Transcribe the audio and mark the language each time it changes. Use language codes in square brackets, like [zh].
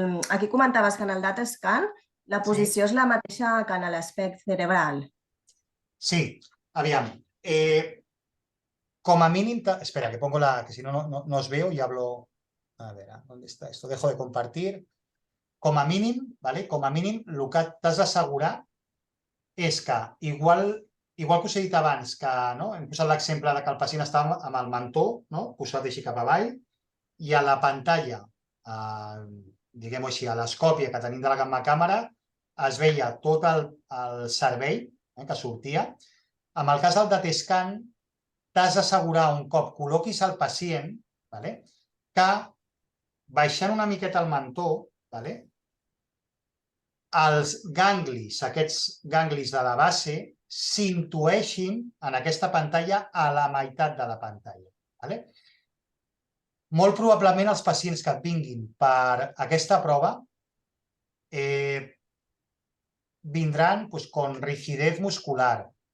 [ca] aquí comentaves que en el DataScan la posició és la mateixa que en l'aspecte cerebral. Sí, aviam. [es] Como mínim, espera, que pongo que si no, no os veo y hablo. A ver, ¿dónde está esto? Dejo de compartir. Com a mínim, ¿vale? [ca] Com a mínim, el que t'has d'assegurar és que, igual que us he dit abans, que no? Hem posat l'exemple que el pacient està amb el mentó, no? Posat així cap avall, i a la pantalla, diguem-ho així, a l'escòpia que tenim de la gamma càmera, es veia tot el cervell que sortia. En el cas del DataScan, t'has d'assegurar un cop col·loquis el pacient, ¿vale? Que baixant una miqueta el mentó, ¿vale? Els ganglis, aquests ganglis de la base, s'intueixin en aquesta pantalla a la meitat de la pantalla. ¿Vale? Molt probablement els pacients que et vinguin per aquesta prova vindran [es] pues, con rigidez muscular.